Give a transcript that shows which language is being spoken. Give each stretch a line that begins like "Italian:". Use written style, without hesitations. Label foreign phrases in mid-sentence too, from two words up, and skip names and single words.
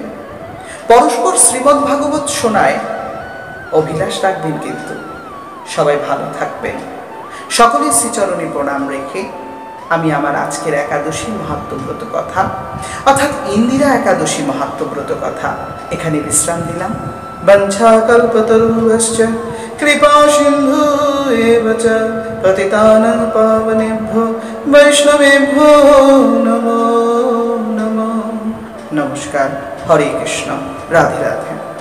Bangla: পরস্পর শ্রীমদ্ ভাগবত শোনায় অভিলাষ রাখবেন, কিন্তু সবাই ভালো থাকবেন। সকলের শ্রীচরণে প্রণাম রেখে আমি আমার আজকের একাদশী মহাত্মব্রত কথা অর্থাৎ ইন্দিরা একাদশী মহাত্মব্রত কথা এখানে বিশ্রাম দিলাম।
Sanskrit: বঞ্ছাকল্পতরুভ্যশ্চ কৃপা সিন্ধু এব চ পতিতানাং পাবনেভ্যো বৈষ্ণবেভ্যো নমো নমঃ। নমস্কার।
Bangla: হরে কৃষ্ণ। রাধে রাধে।